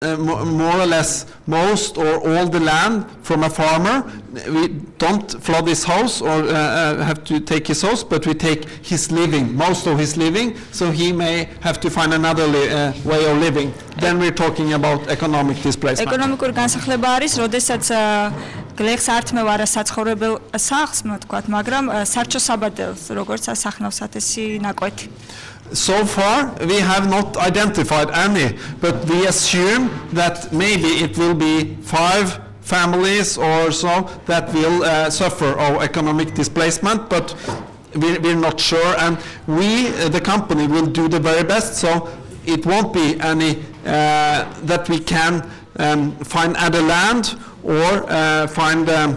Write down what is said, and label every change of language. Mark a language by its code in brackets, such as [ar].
[en] more or less most or all the land from a farmer. We don't flood his house or have to take his house, but we take his living, most of his living, so he may have to find another way of living. Then we're talking about economic displacement. [ka] Ეკონომიკური განსახლება არის, როდესაც გლეხს ართმევ არასაცხოვრებელ სახლს, თქვათ, მაგრამ სარჩო საბადელს, როგორც სახნავსათ ესი ნაკვეთი. [en] So far, we have not identified any, but we assume that maybe it will be 5 families or so that will suffer of economic displacement, but we're not sure, and we, the company, will do the very best, so it won't be any that we can find other land or find